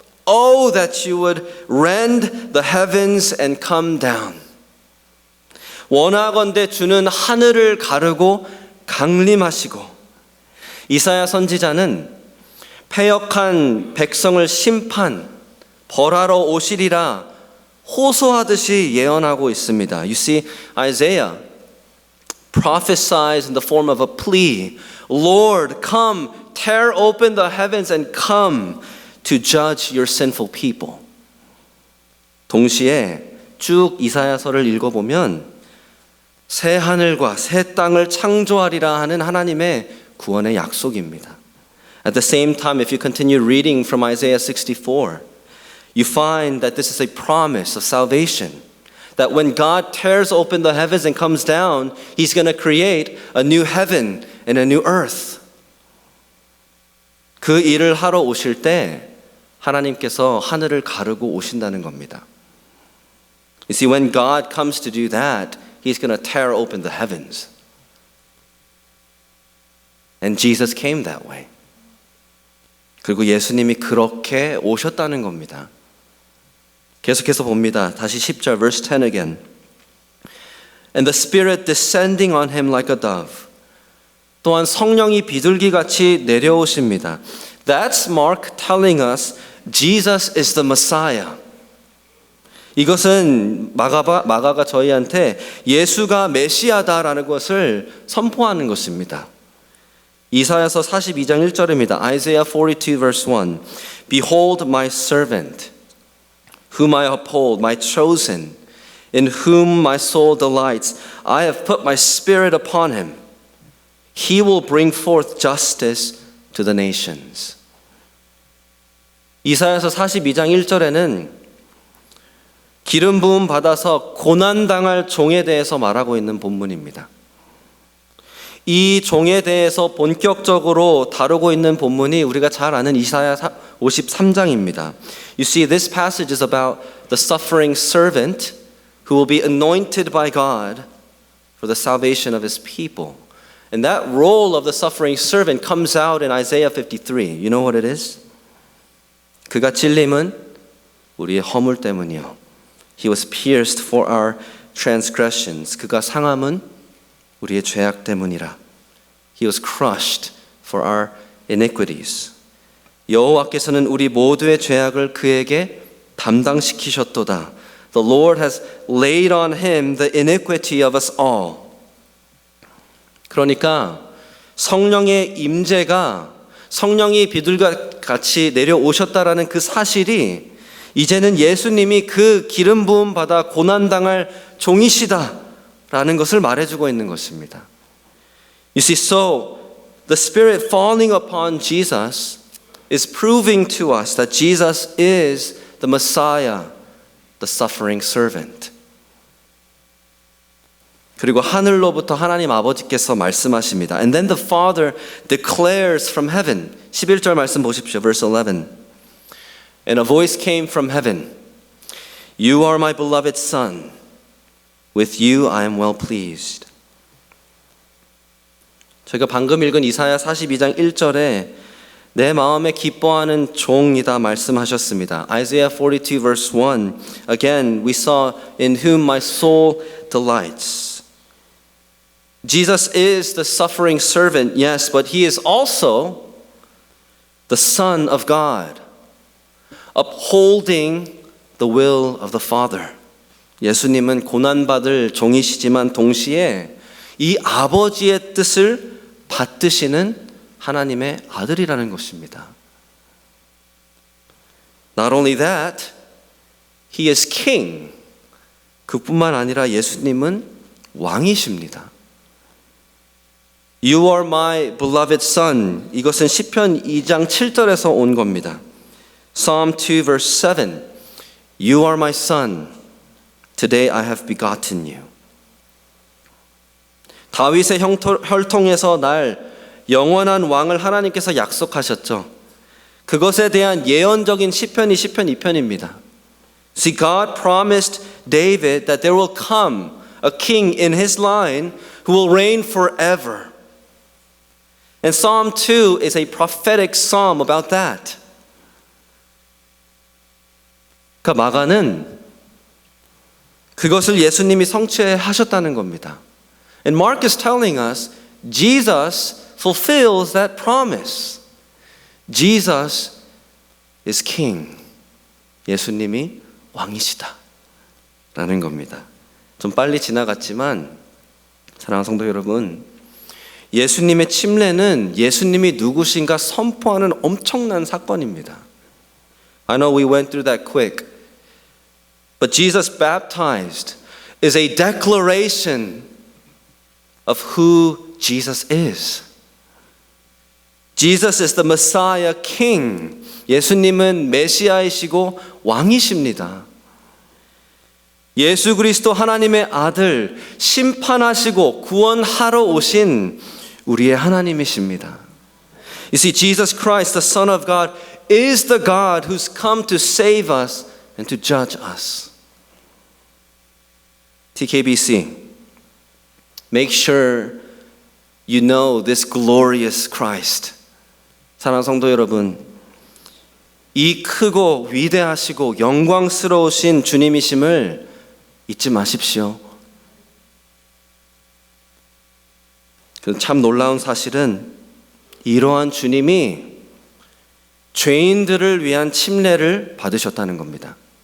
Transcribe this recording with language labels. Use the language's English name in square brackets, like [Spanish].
[English] Oh, that you would rend the heavens and come down. [Korean] 원하건대 주는 하늘을 가르고 강림하시고. 이사야 선지자는 패역한 백성을 벌하러 오시리라 호소하듯이 예언하고 있습니다. [English] You see, Isaiah prophesies in the form of a plea. Lord, come, tear open the heavens and come to judge your sinful people. [Korean] 동시에 쭉 이사야서를 읽어보면 새 하늘과 새 땅을 창조하리라 하는 하나님의 구원의 약속입니다. [English] At the same time, if you continue reading from Isaiah 64, you find that this is a promise of salvation. That when God tears open the heavens and comes down, He's going to create a new heaven and a new earth. [Korean] 그 일을 하러 오실 때 하나님께서 하늘을 가르고 오신다는 겁니다. [English] You see, when God comes to do that, He's going to tear open the heavens. And Jesus came that way. [Korean] 그리고 예수님이 그렇게 오셨다는 겁니다. 계속해서 봅니다. 다시 10절, [English] verse 10 again. And the Spirit descending on him like a dove. [Korean] 또한 성령이 비둘기같이 내려오십니다. [English] That's Mark telling us Jesus is the Messiah. [Korean] 이것은 마가가 저희한테 예수가 메시아다라는 것을 선포하는 것입니다. 이사야서 42장 1절입니다. [English] Isaiah 42 verse 1. Behold my servant, whom I uphold, my chosen, in whom my soul delights. I have put my spirit upon him. He will bring forth justice to the nations. [Korean] 이사야서 42장 1절에는 기름 부음 받아서 고난당할 종에 대해서 말하고 있는 본문입니다. 이 종에 대해서 본격적으로 다루고 있는 본문이 우리가 잘 아는 이사야 53장입니다. [English] You see, this passage is about the suffering servant who will be anointed by God for the salvation of his people. And that role of the suffering servant comes out in Isaiah 53. You know what it is? [Korean] 그가 찔림은 우리의 허물 때문이요. [English] He was pierced for our transgressions. [Korean] 그가 상함은 우리의 죄악 때문이라. [English] He was crushed for our iniquities. [Korean] 여호와께서는 우리 모두의 죄악을 그에게 담당시키셨도다. [English] The Lord has laid on him the iniquity of us all. [Korean] 그러니까 성령의 임재가 성령이 비둘기같이 내려오셨다라는 그 사실이 이제는 예수님이 그 기름 부음 받아 고난당할 종이시다라는 것을 말해주고 있는 것입니다. [English] You see, so the Spirit falling upon Jesus is proving to us that Jesus is the Messiah, the suffering servant. [Korean] 그리고 하늘로부터 하나님 아버지께서 말씀하십니다. [English] And then the Father declares from heaven. [Korean] 11절 말씀 보십시오. [English] Verse 11. And a voice came from heaven. You are my beloved Son. With you I am well pleased. [Korean] 저희가 방금 읽은 이사야 42장 1절에 내 마음에 기뻐하는 종이다 말씀하셨습니다. [English] Isaiah 42 verse 1. Again, we saw in whom my soul delights. Jesus is the suffering servant, yes, but he is also the Son of God, upholding the will of the Father. [Korean] 예수님은 고난받을 종이시지만 동시에 이 아버지의 뜻을 받드시는 하나님의 아들이라는 것입니다. [English] Not only that, he is king. [Korean] 그뿐만 아니라 예수님은 왕이십니다. [English] You are my beloved son. [Korean] 이것은 시편 2장 7절에서 온 겁니다. [English] Psalm 2 verse 7. You are my son. Today I have begotten you. [Korean] 다윗의 혈통에서 날 영원한 왕을 하나님께서 약속하셨죠. 그것에 대한 예언적인 시편이 시편 2편입니다. [English] See, God promised David that there will come a king in his line who will reign forever. And Psalm 2 is a prophetic psalm about that. [Korean] 그러니까 마가는 그것을 예수님이 성취하셨다는 겁니다. [English] And Mark is telling us Jesus fulfills that promise. Jesus is king. [Korean] 예수님이 왕이시다 라는 겁니다. 좀 빨리 지나갔지만 사랑하는 성도 여러분, 예수님의 침례는 예수님이 누구신가 선포하는 엄청난 사건입니다. [English] I know we went through that quick, but Jesus baptized is a declaration of who Jesus is. Jesus is the Messiah King. [Korean] 예수님은 메시아이시고 왕이십니다. 예수 그리스도 하나님의 아들, 심판하시고 구원하러 오신 우리의 하나님이십니다. [English] You see, Jesus Christ, the Son of God, is the God who's come to save us and to judge us. TKBC, make sure you know this glorious Christ. [Korean] 사랑하는 성도 여러분, 이 크고 위대하시고 영광스러우신 주님이심을 잊지 마십시오. 참 놀라운 사실은 이러한 주님이 죄인들을 위한 침례를 받으셨다는 겁니다.